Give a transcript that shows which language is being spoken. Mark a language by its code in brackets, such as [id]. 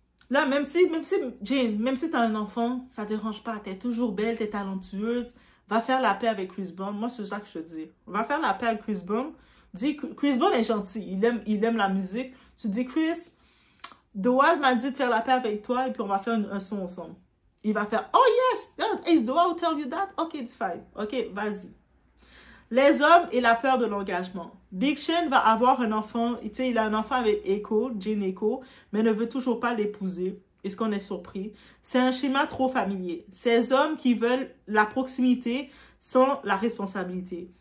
[fr] Là, Jane, même si tu as un enfant, ça ne dérange pas. Tu es toujours belle, tu es talentueuse. Va faire la paix avec Chris Brown. Moi, c'est ça que je te dis. Va faire la paix avec Chris Brown. Dis, Chris Brown est gentil, il aime la musique. Tu dis, Chris, Doal m'a dit de faire la paix avec toi et puis on va faire un son ensemble. Il va faire, [en] oh yes, is Doal who tell you that? Ok, it's fine. Ok, [fr] vas-y. Les hommes et la peur de l'engagement. Big Sean va avoir un enfant, tu sais, il a un enfant avec Echo, Jane Echo, mais ne veut toujours pas l'épouser. Est-ce qu'on est surpris? C'est un schéma trop familier. Ces hommes qui veulent la proximité sans la responsabilité.